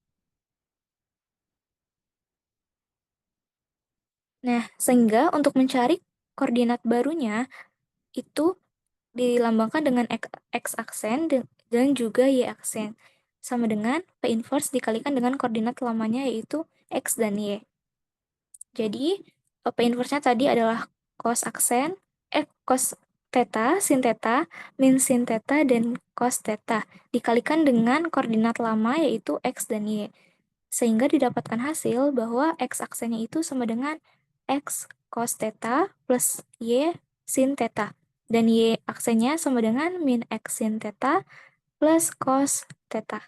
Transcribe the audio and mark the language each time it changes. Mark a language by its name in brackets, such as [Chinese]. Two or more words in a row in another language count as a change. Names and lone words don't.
[Indonesian] Nah, sehingga untuk mencari koordinat barunya itu dilambangkan dengan X aksen dan juga Y aksen. Sama dengan P inverse dikalikan dengan koordinat lamanya yaitu X dan Y. Jadi, P inverse-nya tadi adalah cos theta, sin theta, min sin theta, dan cos theta. Dikalikan dengan koordinat lama yaitu X dan Y. Sehingga didapatkan hasil bahwa X aksennya itu sama dengan X cos theta plus Y sin theta. Dan Y aksennya sama dengan min X sin theta plus cos theta.